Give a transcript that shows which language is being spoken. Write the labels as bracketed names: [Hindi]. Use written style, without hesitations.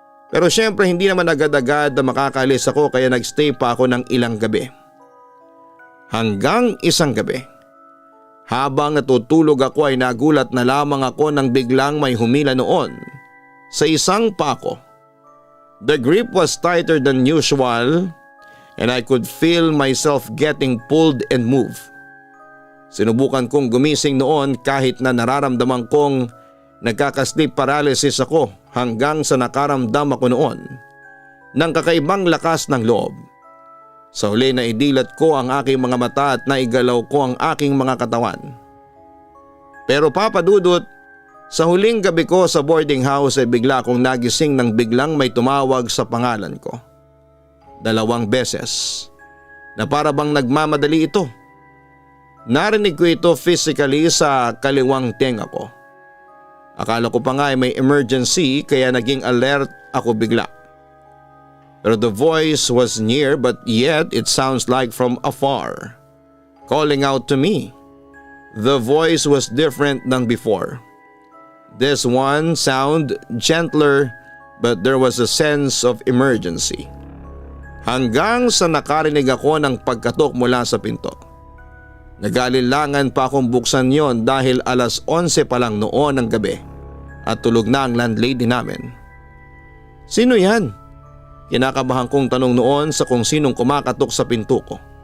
[Filipino] Pero syempre hindi naman agad-agad na makakalis ako kaya nagstay pa ako ng ilang gabi. Hanggang isang gabi. Habang natutulog ako ay nagulat na lamang ako nang biglang may humila noon sa isang paa ko. [English] The grip was tighter than usual and I could feel myself getting pulled and moved. [Filipino] Sinubukan kong gumising noon kahit na nararamdaman kong nagkaka-sleep paralysis ako hanggang sa nakaramdam ako noon ng kakaibang lakas ng loob. Sa huli na idilat ko ang aking mga mata at naigalaw ko ang aking mga katawan. Pero Papa Dudut, sa huling gabi ko sa boarding house ay bigla akong nagising nang biglang may tumawag sa pangalan ko. 2 beses na para bang nagmamadali ito. Narinig ko ito physically sa kaliwang tenga ko. Akala ko pa nga ay may emergency kaya naging alert ako bigla. [English] Pero the voice was near but yet it sounds like from afar, calling out to me. The voice was different than before. This one sound gentler but there was a sense of emergency. [Filipino] Hanggang sa nakarinig ako ng pagkatok mula sa pinto. Nag-alinlangan pa akong buksan yon dahil 11:00 pa lang noon ng gabi at tulog na ang landlady namin. Sino yan? Kinakabahan kong tanong noon sa kung sinong kumakatok sa pinto ko.